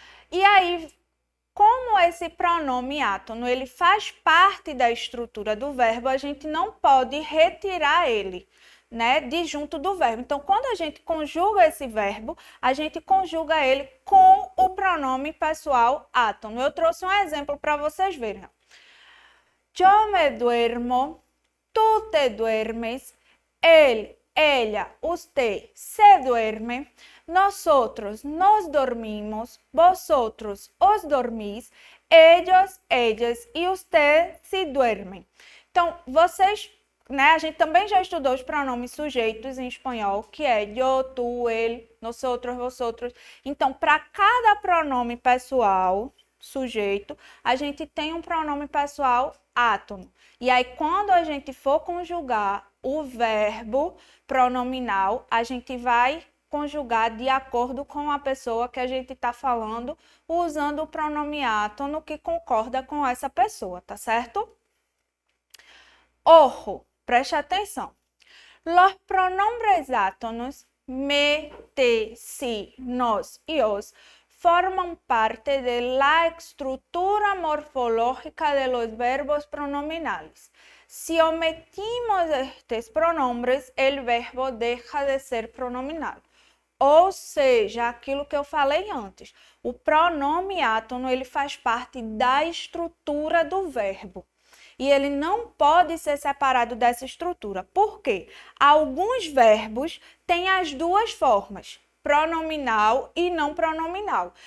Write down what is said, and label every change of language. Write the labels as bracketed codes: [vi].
[pt] E aí, como esse pronome átono, ele faz parte da estrutura do verbo, a gente não pode retirar ele, né, de junto do verbo. Então, quando a gente conjuga esse verbo, a gente conjuga ele com o pronome pessoal átono. Eu trouxe um exemplo para vocês verem. [es] Yo me duermo, tú te duermes, él, ella, usted se duerme, nosotros nos dormimos, vosotros os dormís, ellos, ellas e usted se duermem. [pt] Então, vocês, né, a gente também já estudou os pronomes sujeitos em espanhol, que é yo, tú, él, nosotros, vosotros. Então, para cada pronome pessoal, sujeito, a gente tem um pronome pessoal átono. E aí, quando a gente for conjugar o verbo pronominal, a gente vai conjugar de acordo com a pessoa que a gente está falando, usando o pronome átono que concorda com essa pessoa, tá certo? [es] Ojo, [pt] preste atenção. [es] Los pronombres átonos, me, te, si, nos y os, forman parte de la estructura morfológica de los verbos pronominales. Si omitimos estos pronombres, el verbo deja de ser pronominal. [pt] Ou seja, aquilo que eu falei antes, o pronome átono, ele faz parte da estrutura do verbo. E ele não pode ser separado dessa estrutura. Por quê? Alguns verbos têm as duas formas, pronominal e não pronominal.